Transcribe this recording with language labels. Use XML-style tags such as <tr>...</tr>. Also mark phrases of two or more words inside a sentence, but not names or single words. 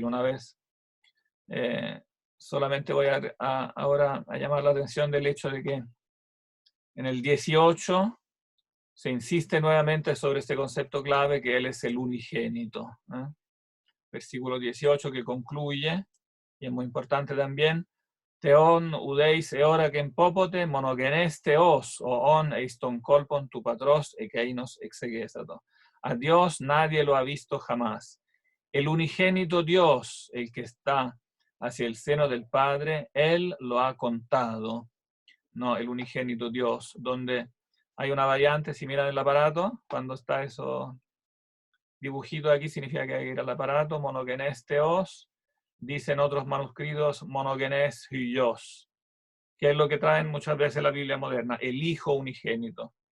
<es>Una vez, solamente voy ahora a llamar la atención del hecho de que en el 18 se insiste nuevamente sobre este concepto clave que Él es el unigénito. Versículo 18 que concluye, y es muy importante también,</es> <el>Θεὸν οὐδεὶς ἑώρακεν πώποτε μονογενὴς θεὸς ὁ ὢν εἰς τὸν κόλπον τοῦ πατρὸς ἐκεῖνος ἐξηγήσατο.</el> <es>A Dios nadie lo ha visto jamás. El unigénito Dios, el que está hacia el seno del Padre, Él lo ha contado. No, el unigénito Dios, donde hay una variante, si miran el aparato, cuando está eso dibujito aquí, significa que hay que ir al aparato,</es> <el>μονογενὴς θεὸς,</el> <es>dicen otros manuscritos,</es> <el>μονογενὴς υἱός,</el> <es>que es lo que traen muchas veces la Biblia moderna, el Hijo unigénito.</es>